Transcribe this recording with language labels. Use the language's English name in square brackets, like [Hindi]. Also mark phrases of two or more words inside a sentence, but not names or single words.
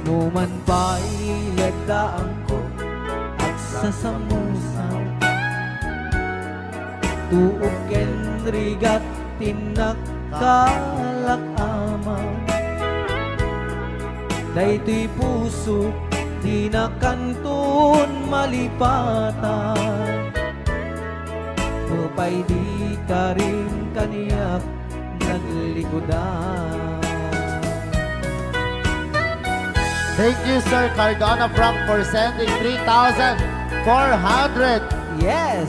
[Iloko] Numan pa'y lagdaan ko at sasamusan tuog ken rigat tinakkalak ama daytoy puso di na kantun malipatan upay di ka rin kaniyak naglikodan. [English] Thank you, Sir Cardona Frank, for sending 3,400 Yes!